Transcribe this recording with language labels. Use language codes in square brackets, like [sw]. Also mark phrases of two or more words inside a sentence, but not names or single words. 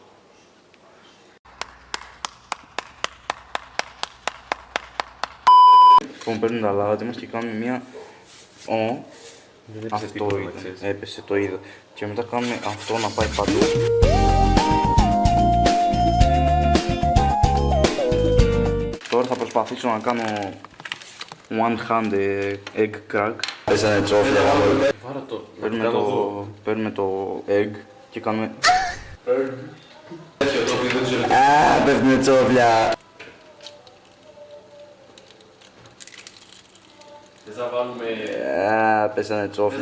[el] Λοιπόν, παίρνουμε τα αλάτι μας και κάνουμε μια... Αυτό ήταν, έπεσε, το είδα. Και μετά κάνουμε αυτό να πάει παντού. Τώρα θα προσπαθήσω να κάνω [en] one hand egg crack. [el] Πέσανε τσόφλια. Βάρα το. Παίρνουμε το egg και κάνουμε... Πέφτουνε τσόφλια. Θες να βάλουμε... Πέσανε τσόφλια.